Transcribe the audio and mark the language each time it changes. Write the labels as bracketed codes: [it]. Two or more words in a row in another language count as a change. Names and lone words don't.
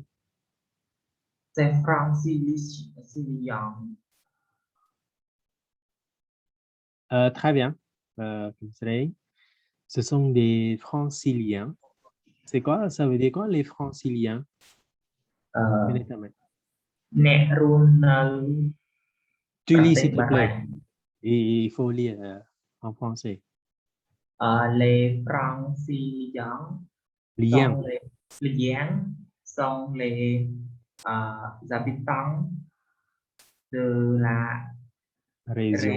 [fr] C'est francilien. Très bien. Comme ça, ce sont des franciliens. C'est quoi? Ça veut dire quoi, les franciliens? Honnêtement. [km] អ្នករស់នៅ [fr] Tu [km] ប្រ [fr] lis, [km] ទេស [fr] s'il te [km] បារាំ [fr] plaît. Il faut lire en français. les franciliens Lien, sont les liens sont les habitants de la région.